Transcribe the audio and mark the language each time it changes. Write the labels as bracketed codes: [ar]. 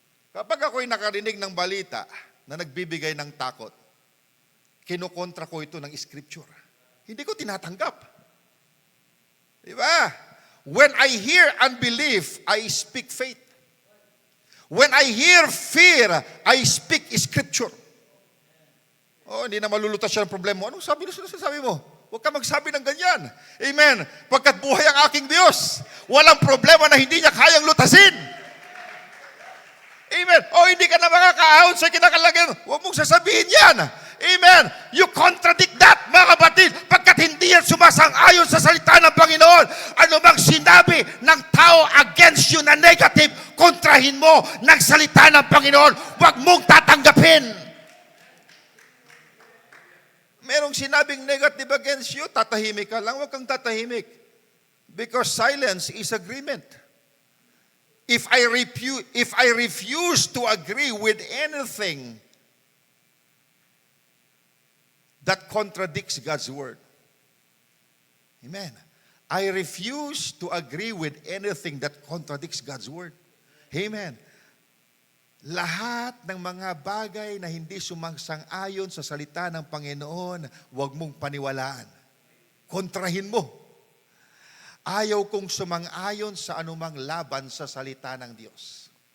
[tl] Kapag ako'y nakarinig ng balita na nagbibigay ng takot, kinukontra ko ito ng scripture. Hindi ko tinatanggap. Di ba? [en] When I hear unbelief, I speak faith. When I hear fear, I speak scripture. [tl] Oh, hindi na malulutas siya ng problema mo. Anong sabi mo? Huwag ka magsabi ng ganyan. Amen. Pagkat buhay ang aking Diyos, walang problema na hindi niya kayang lutasin. Amen. O hindi ka na makakaahon sa kinakalagyan. Huwag mong sasabihin yan. Amen. [en] You contradict that, [tl] mga kapatid, pagkat hindi yan sumasang-ayon sa salita ng Panginoon. Ano bang sinabi ng tao [en] against you [tl] na negative, kontrahin mo ng salita ng Panginoon. Huwag mong tatanggapin. Merong sinabing negative [en] against you, [tl] tatahimik ka lang, huwag kang tatahimik. [en] Because silence is agreement. If I refuse to agree with anything that contradicts God's word, amen. I refuse to agree with anything that contradicts God's word. Amen. [tl] Lahat ng mga bagay na hindi sumasang-ayon sa salita ng Panginoon, huwag mong paniwalaan. Kontrahin mo. Ayaw kong sumang-ayon sa anumang laban sa salita ng Diyos.